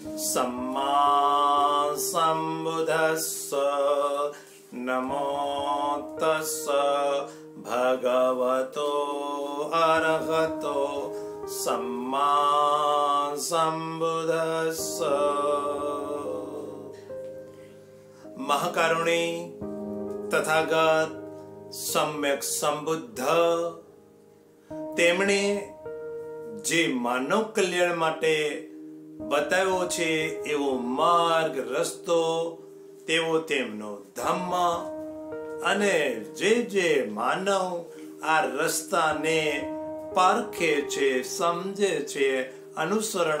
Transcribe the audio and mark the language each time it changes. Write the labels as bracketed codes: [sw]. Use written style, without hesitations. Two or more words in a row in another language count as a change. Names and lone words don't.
[pi] सम्मा सम्बुद्धस्स नमो तस्स भगवतो अरहतो सम्मा सम्बुद्धस्स। महाकारुणी तथागत सम्यक संबुद्ध [gu] તેમણે જે માનવ કલ્યાણ માટે બતાવ્યો છે એવો માર્ગ રસ્તો, તેવો તેમનો ધમ્મ, અને જે માનવ આ રસ્તાને પારખે છે, સમજે છે, અનુસરણ